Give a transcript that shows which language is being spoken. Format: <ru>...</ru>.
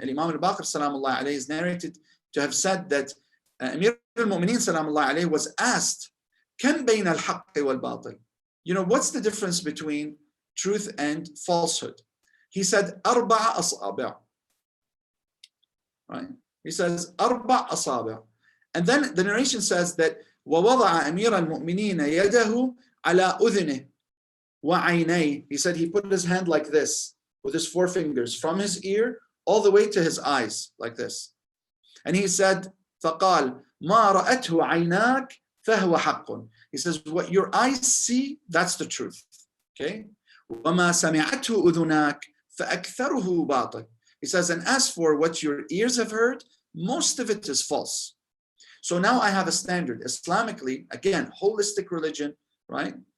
<en>Imam al-Baqir salamullahi alayhi is narrated to have said that Amir al-Mu'mineen salamullahi alayhi was asked,</en> <ar>كَمْ بَيْنَ الْحَقِّ وَالْبَاطِلِ,</ar> <en>what's the difference between truth and falsehood? He said,</en> <ar>أَرْبَعَ أَصَابِعَ.</ar> <en>Right? He says,</en> <ar>أَرْبَعَ أَصَابِعَ.</ar> <en>And then the narration says that</en> <ar>وَوَضَعَ أَمِيرَ الْمُؤْمِنِينَ يَدَهُ عَلَى أُذُنِهِ وَعَيْنَيْهِ.</ar> <en>He said he put his hand like this, with his four fingers, from his ear all the way to his eyes, like this. And he said,</en> <ar>فَقَالْ مَا رَأَتْهُ عَيْنَاكَ فَهُوَ حَقٌّ.</ar> <en>He says, what your eyes see, that's the truth. Okay?</en> <ar>وَمَا سَمِعَتْهُ أُذُنَاكَ فَأَكْثَرُهُ بَاطِلٌ.</ar> <en>He says, and as for what your ears have heard, most of it is false. So now I have a standard. Islamically, again, holistic religion, right?</en>